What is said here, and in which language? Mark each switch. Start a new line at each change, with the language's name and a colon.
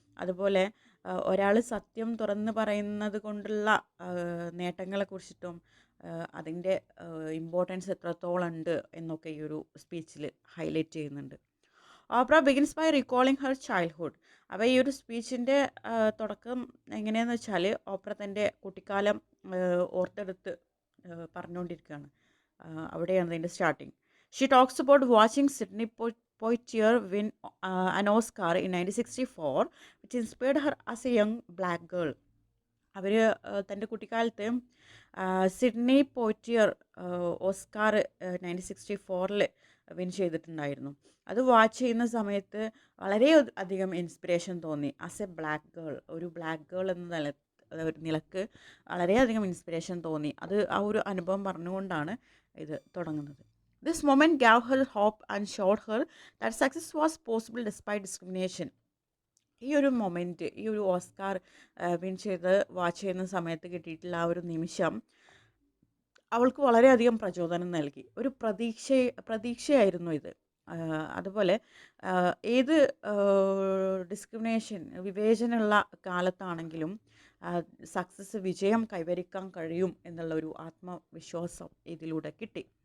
Malayalam: അതുപോലെ ഒരാൾ സത്യം തുറന്ന് പറയുന്നത് കൊണ്ടുള്ള നേട്ടങ്ങളെക്കുറിച്ചിട്ടും അതിൻ്റെ ഇമ്പോർട്ടൻസ് എത്രത്തോളം ഉണ്ട് എന്നൊക്കെ ഈ ഒരു സ്പീച്ചിൽ ഹൈലൈറ്റ് ചെയ്യുന്നുണ്ട്.
English: Oprah begins by recalling her childhood.
Malayalam: അപ്പോൾ ഈ ഒരു സ്പീച്ചിൻ്റെ തുടക്കം എങ്ങനെയാണെന്ന് വെച്ചാൽ ഓപ്ര തൻ്റെ കുട്ടിക്കാലം ഓർത്തെടുത്ത് പറഞ്ഞുകൊണ്ടിരിക്കുകയാണ്. അവിടെയാണ് അതിൻ്റെ starting.
English: She talks about watching Sidney Poitier win an Oscar in 1964, which inspired her as a young black girl.
Malayalam: അവർ തൻ്റെ കുട്ടിക്കാലത്ത് സിഡ്നി പോയിറ്റിയർ ഓസ്കാർ 1964 വിൻ ചെയ്തിട്ടുണ്ടായിരുന്നു. അത് വാച്ച് ചെയ്യുന്ന സമയത്ത് വളരെ അധികം ഇൻസ്പിറേഷൻ തോന്നി.
English: as a black girl,
Malayalam: ഒരു ബ്ലാക്ക് ഗേൾ എന്ന ഒരു നിലക്ക് വളരെയധികം ഇൻസ്പിറേഷൻ തോന്നി. അത് ആ ഒരു അനുഭവം പറഞ്ഞുകൊണ്ടാണ് ഇത് തുടങ്ങുന്നത്.
English: This moment gave her hope and showed her that success was possible despite discrimination.
Malayalam: ഈ ഒരു മൊമെൻറ്റ്, ഈ ഒരു ഓസ്കാർ വിൻ ചെയ്ത് വാച്ച് ചെയ്യുന്ന സമയത്ത് കിട്ടിയിട്ടുള്ള ആ ഒരു നിമിഷം അവൾക്ക് വളരെയധികം പ്രചോദനം നൽകി. ഒരു പ്രതീക്ഷയായിരുന്നു ഇത്. അതുപോലെ ഏത് ഡിസ്ക്രിമിനേഷൻ, വിവേചനമുള്ള കാലത്താണെങ്കിലും സക്സസ്, വിജയം കൈവരിക്കാൻ കഴിയും എന്നുള്ള ഒരു ആത്മവിശ്വാസം ഇതിലൂടെ കിട്ടി.